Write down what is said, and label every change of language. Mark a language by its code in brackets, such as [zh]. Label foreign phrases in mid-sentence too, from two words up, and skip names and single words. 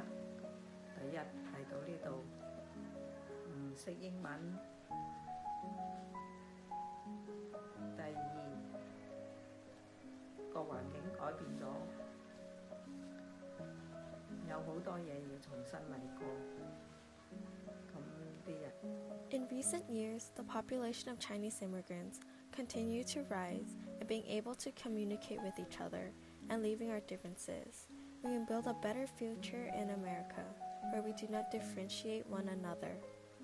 [yue] 第一嚟到呢度唔識英文，第二個環境改變咗，有好多嘢要重新嚟過。咁啲人 [en] In recent years, the population of Chinese immigrants continued to rise, and being able to communicate with each other and leaving our differences, we can build a better future in America, where we do not differentiate one another.